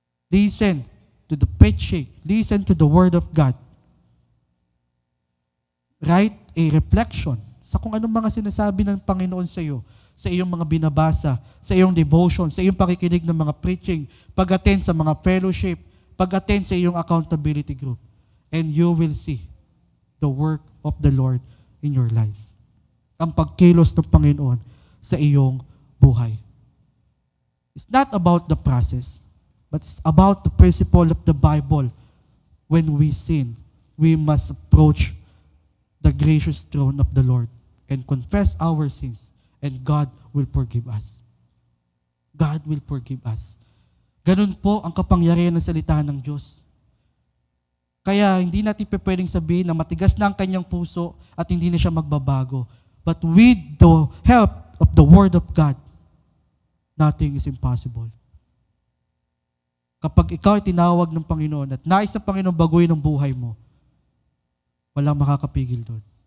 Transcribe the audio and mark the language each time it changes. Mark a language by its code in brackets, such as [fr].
[en] Listen to the preaching. Listen to the Word of God. Write a reflection [tl] sa kung anong mga sinasabi ng Panginoon sa iyo, sa iyong mga binabasa, sa iyong devotion, sa iyong pakikinig ng mga preaching, pag-attend sa mga fellowship, pag-attend sa iyong accountability group, [en] and you will see the work of the Lord in your lives. [tl] Ang pagkilos ng Panginoon sa iyong buhay. [en] It's not about the process, but it's about the principle of the Bible. When we sin, we must approach the gracious throne of the Lord and confess our sins, and God will forgive us. God will forgive us. [tl] Ganun po ang kapangyarihan ng salita ng Diyos. Kaya hindi natin pwedeng sabihin na matigas na ang kanyang puso at hindi na siya magbabago. [en] But with the help of the Word of God, nothing is impossible. [tl] Kapag ikaw ay tinawag ng Panginoon at nais ng Panginoon baguhin ang buhay mo, walang makakapigil doon.